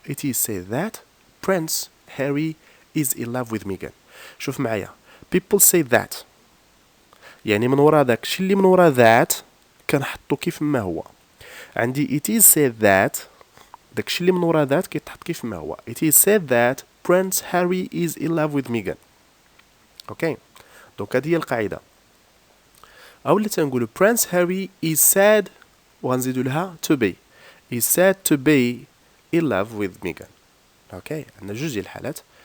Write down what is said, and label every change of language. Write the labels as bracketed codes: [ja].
[en] It is said that Prince Harry is in love with Meghan. [ar] شوف معايا. [en] People say that. [ar] يعني من وراء داك الشيء اللي من وراء that كنحطو كيف ما هو. عندي [en] it is said that [ar] داك الشيء اللي من وراء that كيتحط كيف ما هو. [en] It is said that Prince Harry is in love with Meghan. [ar] اوكي. دونك هذه هي القاعدة. أو اللي تنقولو Prince Harry [en] is said [ar] وغنزيدو لها to be. [en] is said to be in love with Meghan. [ar] اوكي. عندنا جوج ديال الحالات.